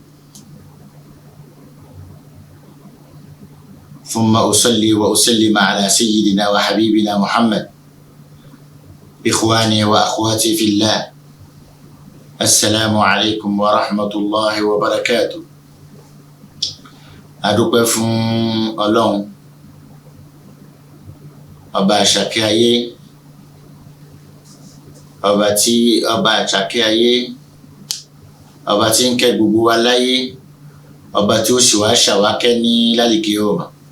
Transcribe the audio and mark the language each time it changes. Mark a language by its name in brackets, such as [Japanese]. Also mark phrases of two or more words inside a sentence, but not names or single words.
[Arabic] ثم أصلي وأسلم على سيدنا وحبيبنا محمد. إخواني وأخواتي في الله، السلام عليكم ورحمة الله وبركاته. [Yoruba] adúpẹ́ fún Ọlọ́run ọba àṣàkẹ́ ayé, ọba àṣàkẹ́ ayé, ọba tí ń kẹ́ gbogbo wa láyé, ọba tí ó sì wá ṣàwákẹ́ ní lálìkí ọ̀rọ̀.